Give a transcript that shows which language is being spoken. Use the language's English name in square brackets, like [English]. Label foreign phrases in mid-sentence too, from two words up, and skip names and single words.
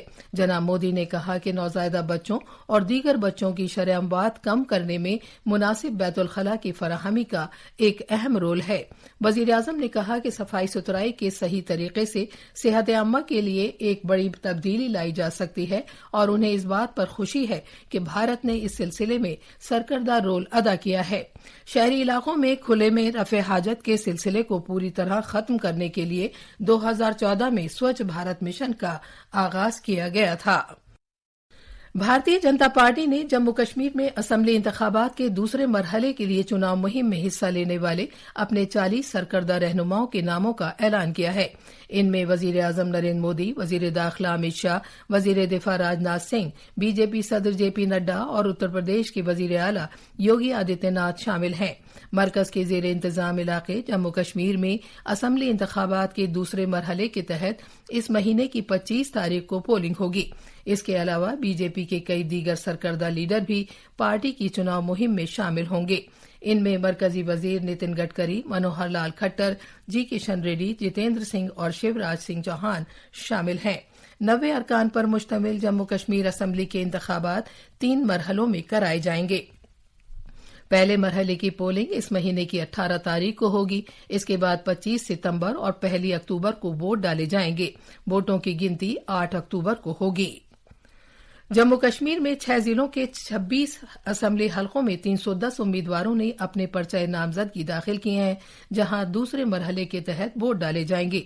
[Urdu] جناب مودی نے کہا کہ نوزائیدہ بچوں اور دیگر بچوں کی شرح اموات کم کرنے میں مناسب بیت الخلا کی فراہمی کا ایک اہم رول ہے. وزیر اعظم نے کہا کہ صفائی ستھرائی کے صحیح طریقے سے صحت عامہ کے لیے ایک بڑی تبدیلی لائی جا سکتی ہے اور انہیں اس بات پر خوشی ہے کہ بھارت نے اس سلسلے میں سرکردہ رول ادا کیا ہے۔ شہری علاقوں میں کھلے میں رفع حاجت کے سلسلے کو پوری طرح ختم کرنے کے لیے 2014 میں سوچھ بھارت مشن کا آغاز کیا گیا تھا۔ بھارتیہ جنتا پارٹی نے جموں کشمیر میں اسمبلی انتخابات کے دوسرے مرحلے کے لیے چناو مہم میں حصہ لینے والے اپنے 40 سرکردہ رہنماؤں کے ناموں کا اعلان کیا ہے۔ ان میں وزیر اعظم نریندر مودی، وزیر داخلہ امت شاہ، وزیر دفاع راجناتھ سنگھ، بی جے پی صدر جے پی نڈا اور اتر پردیش کے وزیر اعلی یوگی آدتیہ ناتھ شامل ہیں۔ مرکز کے زیر انتظام علاقے جموں کشمیر میں اسمبلی انتخابات کے دوسرے مرحلے کے تحت اس مہینے کی 25 تاریخ کو پولنگ ہوگی۔ اس کے علاوہ بی جے پی کے کئی دیگر سرکردہ لیڈر بھی پارٹی کی چناو مہم میں شامل ہوں گے۔ ان میں مرکزی وزیر نتن گڈکری، منوہر لال کھٹر، جی کشن ریڈی، جتیندر سنگھ اور شیوراج سنگھ چوہان شامل ہیں۔ 90 ارکان پر مشتمل جموں کشمیر اسمبلی کے انتخابات 3 مرحلوں میں کرائے جائیں گے۔ پہلے مرحلے کی پولنگ اس مہینے کی 18 تاریخ کو ہوگی۔ اس کے بعد 25 ستمبر اور 1 اکتوبر کو ووٹ ڈالے جائیں گے۔ ووٹوں کی گنتی 8 اکتوبر کو ہوگی۔ جموں کشمیر میں 6 ضلعوں کے 26 اسمبلی حلقوں میں 310 امیدواروں نے اپنے پرچہ نامزدگی داخل کیے ہیں، جہاں دوسرے مرحلے کے تحت ووٹ ڈالے جائیں گے۔